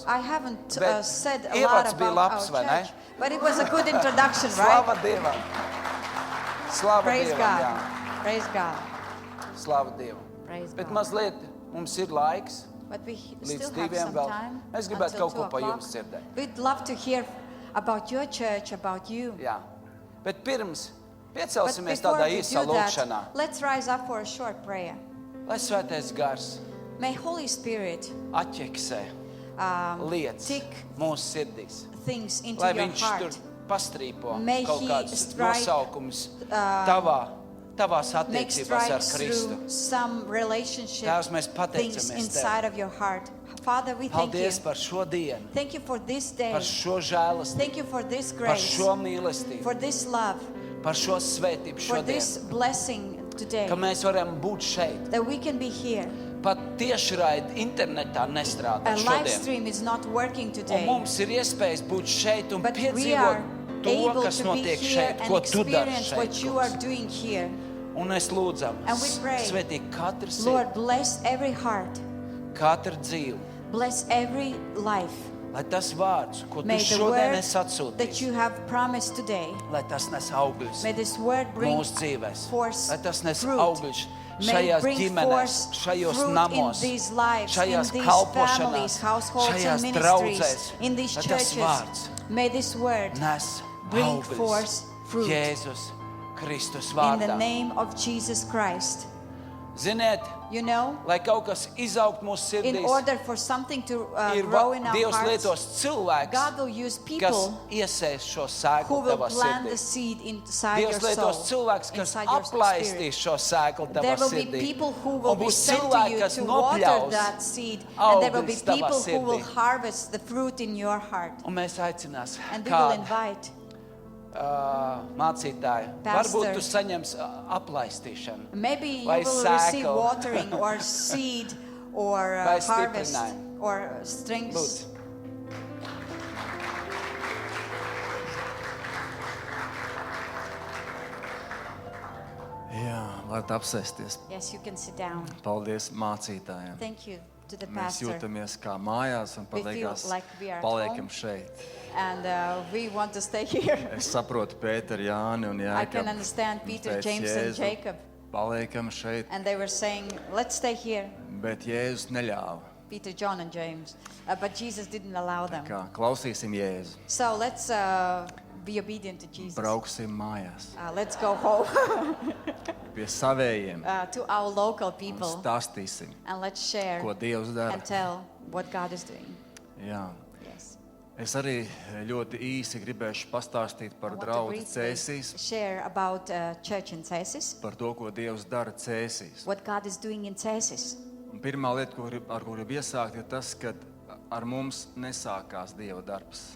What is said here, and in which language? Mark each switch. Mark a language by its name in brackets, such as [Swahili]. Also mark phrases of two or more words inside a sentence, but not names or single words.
[English] I haven't [Latvian] Bet [English] said a lot [Latvian] ievads bija [English] about [Latvian] labs, [English] our [Latvian] vai ne? [English] church, but it was a good introduction, right? [Latvian] Slava Dievam. Slava [English] Praise [Latvian] Dievam, [English] God. [Latvian] jā. [English] Praise God. [Latvian] Slava Dievam. [English] Praise [Latvian] Bet [English] God. [Latvian] mazliet mums ir laiks. [English] But we [Latvian] Līdz [English] still have 2 some [Latvian] vēl. [English] time. [Latvian] Es gribētu [English] until [Latvian] kaut ko 2 pa [English] o'clock. [Latvian] jums dzirdēt. [English] We'd love to hear about your church, about you. [Latvian] Jā. Bet pirms [English] But [Latvian] piecelsimies [English] before [Latvian] tādā [English] we [Latvian] īsā [English] do [Latvian] lūkšanā. [English] that, let's rise up for a short prayer. [Latvian] Lai svētais gars [English] May Holy Spirit [Latvian] atķeksē lietas [English] tick [Latvian] mūsu sirdīs. [English] things into [Latvian] Lai [English] your [Latvian] viņš tur [English] heart. [Latvian] pastrīpo [English] May [Latvian] kaut [English] he [Latvian] kādus [English] strike, [Latvian] nosaukums tavā tavās [English] make [Latvian] attiecībās ar [English] strikes [Latvian] Kristu. [English] through some relationship [Latvian] Tēvs, mēs [English] things [Latvian] pateicamies [English] inside [Latvian] Tev. [English] of your heart. Father, we thank you. [Latvian] Paldies par šo dienu, [English] Thank you for this day. [Latvian] par šo žēlastību, [English] Thank you for this [Latvian] par [English] grace, [Latvian] šo mīlestību, [English] for this love, [Latvian] par šo svētību [English] for this [Latvian] šodien, [English] blessing today, [Latvian] ka mēs varam būt šeit. [English] that we can be here. [Latvian] Pat tiešraidi internetā nestrādā [English] A live [Latvian] šodien. [English] stream is not working [Latvian] Un [English] today, [Latvian] mums ir iespējas būt šeit un [English] but we [Latvian] piedzīvot [English] are [Latvian] to, [English] able [Latvian] kas [English] to be [Latvian] notiek [English] here [Latvian] šeit, [English] and [Latvian] ko tu dari [English] experience [Latvian] šeit. [English] what you are [Latvian] kungs. [English] doing here. [Latvian] Un es lūdzam, [English] And we pray, [Latvian] svētī katru sirdi, [English] Lord, bless every heart, [Latvian] katru dzīvi, [English] bless every life. [Latvian] lai tas vārds, ko tu [English] May the [Latvian] šodien [English] word [Latvian] esi [English] that [Latvian] atsūtījis, [English] you have promised today, [Latvian] lai tas nes augļus [English] may this word bring [Latvian] mūsu dzīvēs, [English] forth [Latvian] lai tas nes [English] fruit. [Latvian] augļus [English] May [Latvian] šajās [English] bring [Latvian] ģimenēs, [English] forth [Latvian] šajos [English] fruit [Latvian] namos, [English] in these lives, [Latvian] šajās [English] in these [Latvian] kalpošanās, [English] families, households [Latvian] šajās [English] and [Latvian] draudzēs, [English] ministries, in these [Latvian] lai tas [English] churches. [Latvian] vārds [English] May this word [Latvian] nes [English] bring [Latvian] augļus [English] forth fruit [Latvian] Jēzus Kristus [English] in [Latvian] vārdā. [English] the name of Jesus Christ. [Latvian] Ziniet, [English] You know, [Latvian] lai kaut kas izaugt mūsu [English] in [Latvian] sirdīs, [English] order for something to [Latvian] ir [English] grow in our [Latvian] Dievs [English] hearts, [Latvian] lietos cilvēks, [English] God will use [Latvian] kas [English] people [Latvian] iesēs šo [English] who [Latvian] sēklu [English] will [Latvian] tavā [English] plant the [Latvian] sirdī. [English] seed inside [Latvian] Dievs [English] your [Latvian] lietos [English] soul, [Latvian] cilvēks, kas [English] inside your spirit. [Latvian] aplaistīs šo sēklu [English] There [Latvian] tavā [English] will be [Latvian] sirdī. [English] people who will [Latvian] Un [English] be [Latvian] būs [English] sent to [Latvian] cilvēki, [English] you [Latvian] kas [English] to water [Latvian] nopļaus [English] that seed, and there will be [Latvian] augļus tavā [English] people who will [Latvian] sirdī. [English] harvest the fruit in your heart. [Latvian] Un mēs aicinās [English] And we will [Latvian] kādu [English] invite [Latvian] mācītāju. [English] Pastor. [Latvian] Varbūt tu saņems aplaistīšanu. [English] Maybe you [Latvian] Vai [English] will receive [Latvian] sēklu. [English] watering or seed or [Latvian] Vai [English] harvest [Latvian] stiprinājumu. [English] or strength. [Latvian] Lūdzu. Jā, varat apsēsties. [English] Yes, you can sit down. [Latvian] Paldies mācītājiem. [English] Thank you to the [Latvian] Mēs [English] pastor. [Latvian] jūtamies kā mājās un [English] We feel [Latvian] paliekas, [English] like we are at [Latvian] paliekam [English] home. [Latvian] šeit. [English] And we want to stay here. [Latvian] Es saprotu Pēteru, Jāni un [English] I can [Latvian] Jāekabu. [English] understand Peter, [Latvian] Teica, [English] James, and [Latvian] "Jēzu, [English] Jacob. [Latvian] Paliekam šeit, [English] And they were saying, let's stay here. [Latvian] bet Jēzus neļāva. [English] Peter, John, and James. But Jesus didn't allow them. [Latvian] Kā klausīsim Jēzu, [English] So let's be obedient to Jesus. [Latvian] brauksim mājās [English] Let's go home [Latvian] pie savējiem [English] to our local [Latvian] un [English] people [Latvian] stāstīsim, [English] and let's share [Latvian] ko Dievs dara. [English] and tell what God is doing. [Latvian] Jā. [English] Yes. [Latvian] Es arī ļoti īsi gribēšu pastāstīt [English] I [Latvian] par [English] want to [Latvian] draugu [English] briefly [Latvian] Cēsīs, [English] share about church in Cesis, [Latvian] par to, ko Dievs dara Cēsīs. [English] what God is doing in Cesis. [Latvian] Un pirmā lieta, ar ko gribu iesākt, ir tas, ka ar mums nesākās Dieva darbs.